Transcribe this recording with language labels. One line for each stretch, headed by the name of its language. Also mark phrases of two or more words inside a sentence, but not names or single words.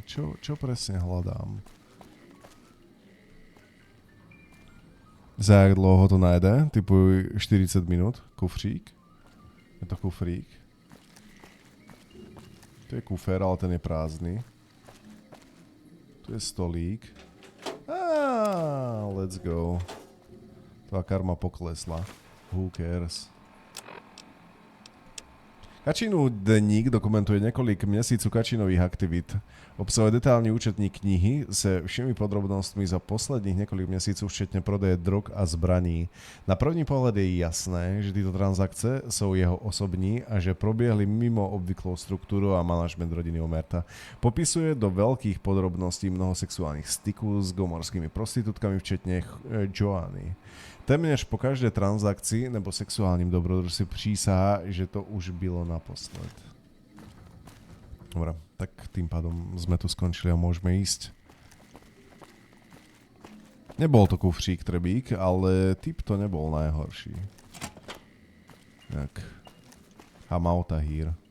Slovak: Čo presne hľadám?
Czech: Za jak dlouho to najde?
Slovak: Typu 40 minút? Kufřík? Je to kufrík? To je kufer, ale ten je prázdny. Tu je stolík.
English: Let's go.
Czech: Tvá karma poklesla.
English: Who cares?
Czech: Kačinu deník dokumentuje několik měsíců kačinových aktivit. Obsahuje detailní účetní knihy se všemi podrobnostmi za posledních několik měsíců, včetně prodeje drog a zbraní. Na první pohled je jasné, že tyto transakce jsou jeho osobní a že proběhly mimo obvyklou strukturu a manažment rodiny Omerta. Popisuje do velkých podrobností mnoho sexuálních styků s gomorskými prostitutkami, včetně Joanny. Téměř po každé transakci nebo sexuálním dobrodružství přísahá, že to už bylo naposled.
Slovak: Dobre, tak tým pádom sme tu skončili a môžeme ísť. Nebol to kufřík trebík, ale typ to nebol najhorší. Tak. Hamauta hír.